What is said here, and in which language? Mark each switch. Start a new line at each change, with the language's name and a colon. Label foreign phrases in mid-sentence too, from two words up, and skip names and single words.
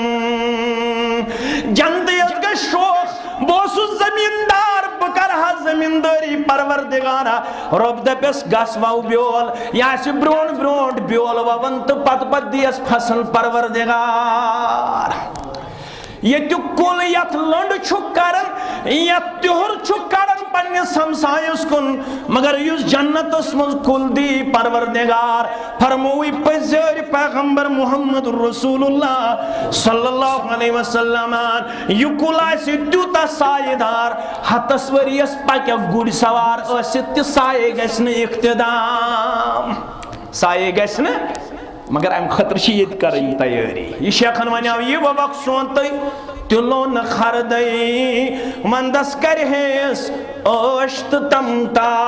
Kashmiri: جنتیس گژھِ شوق بہٕ اوسُس زمیٖندار بہٕ کرٕہا زمیٖندٲری پروردگارا رۄب دپٮ۪س گژھ وو بیول یہِ آسہِ برونٛٹھ برونٛٹھ بیول وون تہٕ پتہٕ دِیس فصل پروردگار ییٚتیُک کُل یتھ لنڈ چھُ کران یتھ تِہُر چھُ کڑان پننِس ہمسایس کُن مگر یُس جنتس منٛز کُل دی پروردگار فرمووٕے پٔزۍ پیغمبر محمد رسول اللہ
Arabic: صلی اللہ علیہ وسلم
Kashmiri: یہِ کُل آسہِ تیوٗتاہ سایہِ دار 100 ؤرِیس پکہِ گُرۍ سوار ٲسِتھ تہِ سایے گژھِ نہٕ اختِدام سایے گژھِ نہٕ مگر امہِ خٲطرٕ چھِ ییٚتہِ کرٕنۍ تیٲری یہِ شیخن ونیاو یہِ وبق سونتٕے تہِ لوٚو نہٕ خردٕے ونٛدس کرِہیس عٲش تہٕ تمتا